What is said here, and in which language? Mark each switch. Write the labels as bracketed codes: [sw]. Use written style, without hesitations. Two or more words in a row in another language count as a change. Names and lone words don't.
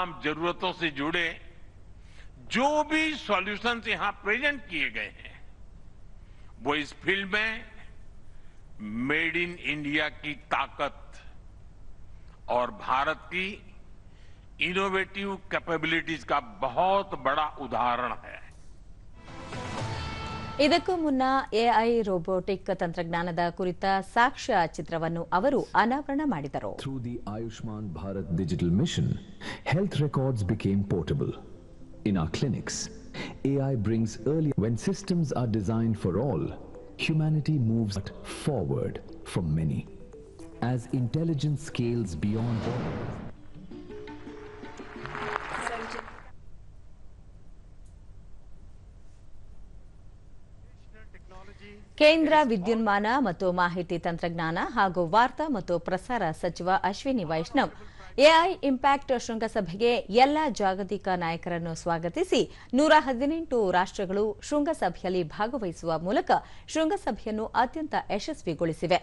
[hi] जरूरतों से जुड़े जो भी सॉल्यूशंस यहां प्रेजेंट किए गए हैं, वो इस फील्ड में [en] made in India [hi] की ताकत और भारत की [en] innovative capabilities [hi] का बहुत बड़ा उदाहरण है. [kn] ಇದಕ್ಕೂ ಮುನ್ನ [en] AI robotic [kn] ತಂತ್ರಜ್ಞಾನದ ಕುರಿತ ಸಾಕ್ಷ್ಯ ಚಿತ್ರವನ್ನು ಅವರು ಅನಾವರಣ ಮಾಡಿದರು. [en] Through the Ayushman Bharat digital mission, health records became portable. In our clinics, AI brings early. When systems are designed for all, humanity moves forward for many. As intelligence scales beyond borders. [kn] ಕೇಂದ್ರ ವಿದ್ಯುನ್ಮಾನ ಮತ್ತು ಮಾಹಿತಿ ತಂತ್ರಜ್ಞಾನ ಹಾಗೂ ವಾರ್ತಾ ಮತ್ತು ಪ್ರಸಾರ ಸಚಿವ ಅಶ್ವಿನಿ ವೈಷ್ಣವ್ ಎಐ ಇಂಪ್ಯಾಕ್ಟ್ ಶೃಂಗಸಭೆಗೆ ಎಲ್ಲ ಜಾಗತಿಕ ನಾಯಕರನ್ನು ಸ್ವಾಗತಿಸಿ 118 ರಾಷ್ಟ್ರಗಳು ಶೃಂಗಸಭೆಯಲ್ಲಿ ಭಾಗವಹಿಸುವ ಮೂಲಕ ಶೃಂಗಸಭೆಯನ್ನು ಅತ್ಯಂತ ಯಶಸ್ವಿಗೊಳಿಸಿವೆ.